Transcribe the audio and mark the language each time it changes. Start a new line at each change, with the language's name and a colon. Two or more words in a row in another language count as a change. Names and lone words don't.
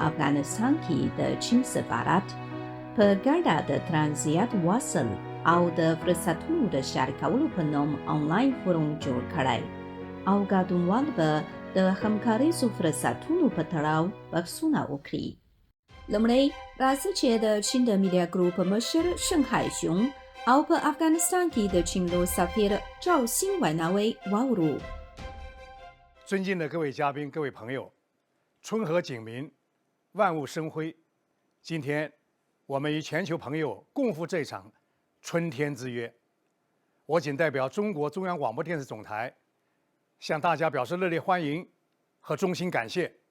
Pashto: افغانستان کې د چین سفارت په ګډه د ترانزیت واصل او د فرصتونو د شریکولو په نوم آنلاین فورم جوړ کړی او ګډونوال به د همکاریزو فرصتونو په تړاو بحثونه وکړي لومړی راځي چې د چین د میډیا ګروپ مشر شeng هایشون او په افغانستان کې د چین لو سفیر 赵新 ویناوی واورو
Chinese: 尊敬的各位嘉宾、各位朋友，春和景明，万物生辉。今天，我们与全球朋友共赴这场春天之约。我谨代表中国中央广播电视总台，向大家表示热烈欢迎和衷心感谢。